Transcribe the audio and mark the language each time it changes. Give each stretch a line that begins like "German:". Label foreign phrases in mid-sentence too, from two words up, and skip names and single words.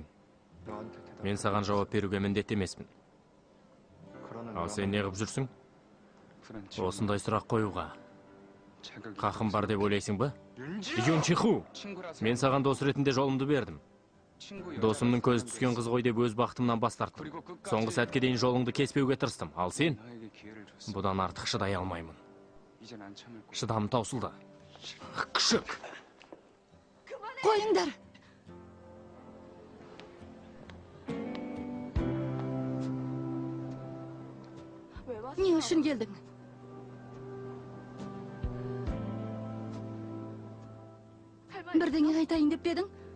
Korean: 너한테 대답.
Kazakh: Мен саған жауап беруге міндетті емеспін.
Korean: 그러는
Kazakh: Ал сен не қып жүрсің?
Korean: 프란치
Kazakh: Осындай сұрақ қоюға
Korean: 자격이
Kazakh: қақым бар деп ойлайсың ба?
Korean: 윤지.
Kazakh: Юн Чиху,
Korean: 친구라서
Kazakh: мен саған дос ретінде жолымды бердім.
Korean: 친구 여자가
Kazakh: Досымның көзі
Korean: 있었는데
Kazakh: түскен қыз ғой деп өз бақытымнан бас тарттым.
Korean: 그리고 끝까지
Kazakh: Соңғы сәтке дейін жолыңды кеспеуге тырыстым. Ал сен,
Korean: 너에게 기회를 줬어.
Kazakh: бұдан артық шыдай алмаймын.
Korean: 이젠 안 참을 거야.
Kazakh: Шыдамым таусылды. Күшік! Қойыңдар. Не үшін келдің? Бірдеңе айтайын деп пе едің?